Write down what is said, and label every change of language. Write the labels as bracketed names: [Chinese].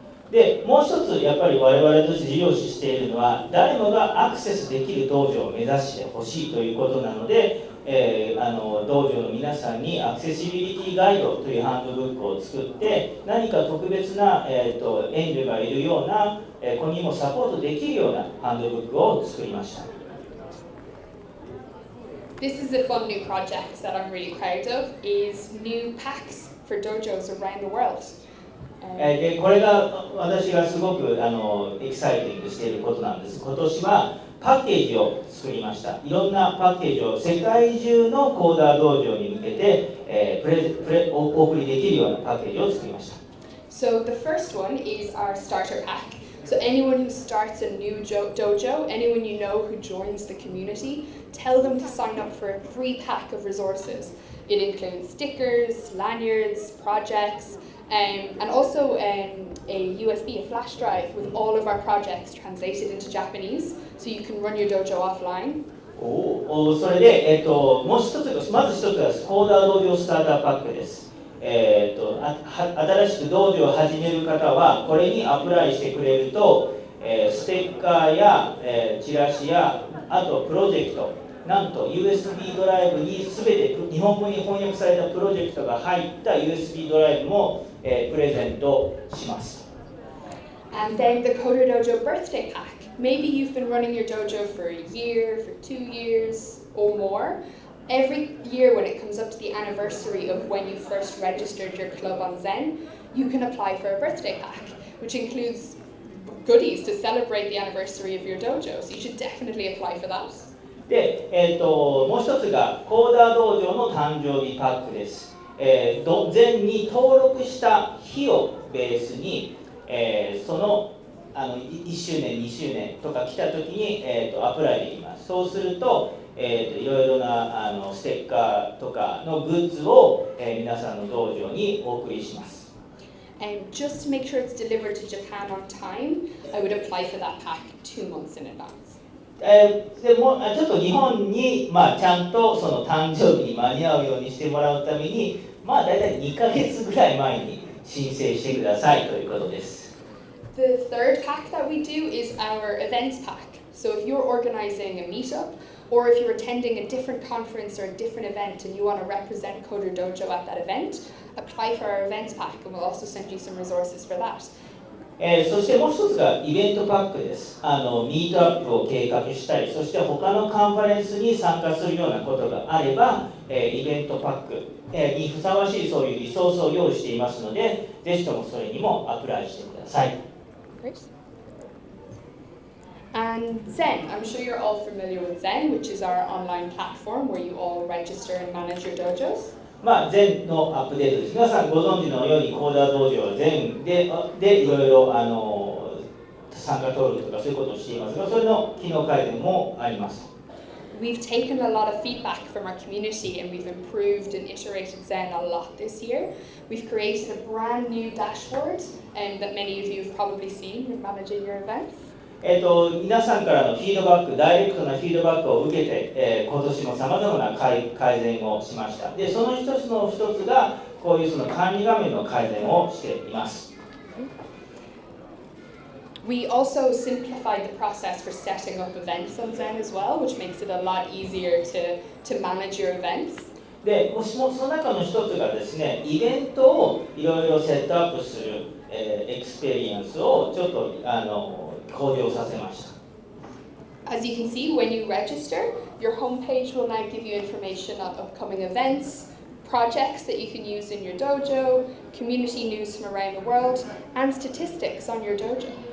[Japanese] で、もう一つやっぱり我々として重要視しているのは、誰もがアクセスできる道場を目指してほしいということなので、道場の皆さんにアクセシビリティガイドというハンドブックを作って、何か特別な、援助がいるような、子にもサポートできるようなハンドブックを作りました。 [English] This is a fun new project that I'm really proud of, is new packs for dojos around the world. [Japanese] でこれが私がすごくエキサイティングしていることなんです。今年はパッケージを作りました。いろんなパッケージを世界中のコーダー道場に向けて、お送りできるようなパッケージを作りました。 [English] So the first one is our starter pack. So anyone who starts a new dojo, anyone you know who joins the community, tell them to sign up for a free pack of resources. It includes stickers, lanyards, projects, and also a USB, a flash drive with all of our projects translated into Japanese, so you can run your dojo offline. [Japanese] それで、もう一つ、まず一つはコーダー道場スターターパックです。新しく道場を始める方はこれにアプライしてくれると、ステッカーや、チラシやあとプロジェクト、なんと USB ドライブに全て日本語に翻訳されたプロジェクトが入った USB ドライブも、プレゼントします。 [English] And then the CoderDojo birthday pack. Maybe you've been running your dojo for a year, for 2 years or more. Every year when it comes up to the anniversary of when you first registered your club on Zen, you can apply for a birthday pack, which includes goodies to celebrate the anniversary of your dojo. So you should definitely apply for that. [Japanese] で、もう一つがコーダー道場の誕生日パックです。 Zenに登録した日をベースに、その1周年、2周年とか来た時に、アプライできます。そうすると、いろいろなステッカーとかのグッズを、皆さんの道場にお送りします。 [English] And just to make sure it's delivered to Japan on time, I would apply for that pack 2 months in advance. [Japanese] でもちょっと日本に、ちゃんとその誕生日に間に合うようにしてもらうために、だいたい2ヶ月ぐらい前に申請してくださいということです。 [English] The third pack that we do is our events pack. So if you're organizing a meetup, or if you're attending a different conference or a different event and you want to represent CoderDojo at that event, apply for our events pack and we'll also send you some resources for that. [Japanese] そしてもう一つがイベントパックです。ミートアップを計画したり、そして他のカンファレンスに参加するようなことがあれば、イベントパックにふさわしいそういうリソースを用意していますので、ぜひともそれにもアプライしてください。 [English] Great. And Zen, I'm sure you're all familiar with Zen, which is our online platform where you all register and manage your dojos. [Japanese] Zen のアップデートです。皆さんご存知のようにコーダー道場は Zen でいろいろ参加登録とかそういうことをしていますが、それの機能改善もあります。 [English] We've taken a lot of feedback from our community and we've improved and iterated Zen a lot this year. We've created a brand new dashboard that many of you have probably seen when managing your events. [Japanese] 皆さんからのフィードバック、ダイレクトなフィードバックを受けて、今年もさまざまな改善をしました。で、その一つがこういうその管理画面の改善をしています。 [English] We also simplified the process for setting up events on Zen as well, which makes it a lot easier to manage your events. [Japanese] で、もしもその中の一つがですね、イベントをいろいろセットアップする、エクスペリエンスをちょっと向上させました。 [English] As you can see, when you register, your homepage will now give you information on upcoming events, projects that you can use in your dojo, community news from around the world, and statistics on your dojo.